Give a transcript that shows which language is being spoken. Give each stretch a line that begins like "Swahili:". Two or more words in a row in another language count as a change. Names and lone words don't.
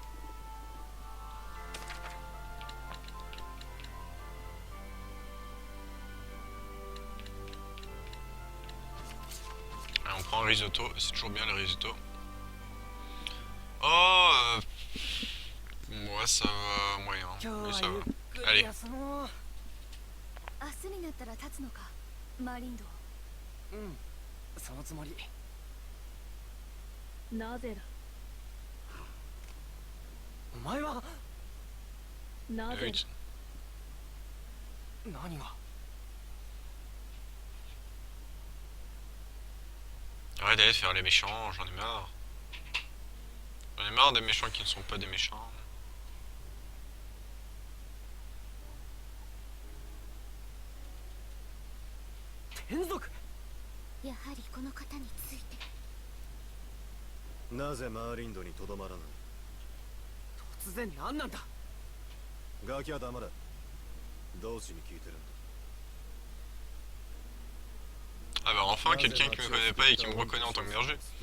French: Allez, on prend un risotto, c'est toujours bien le risotto. Oh, moi ça va moyen, mais ça va. Allez.
Japanese: 明日になったら立つのか、マーリンド。うん、そのつもり。なぜだ。お前はなぜだ。何が。
French: Arrête d'aller faire les méchants, j'en ai marre. J'en ai marre des méchants qui ne sont pas des méchants. Tenzok.
Japanese: やはりこの方について。なぜマーリンドにとどまらない？突然何なんだ。ガキは黙れ。同志に聞いてるんだ。
French: Ah bah enfin quelqu'un qui me connaît pas et qui me reconnaît en tant que berger.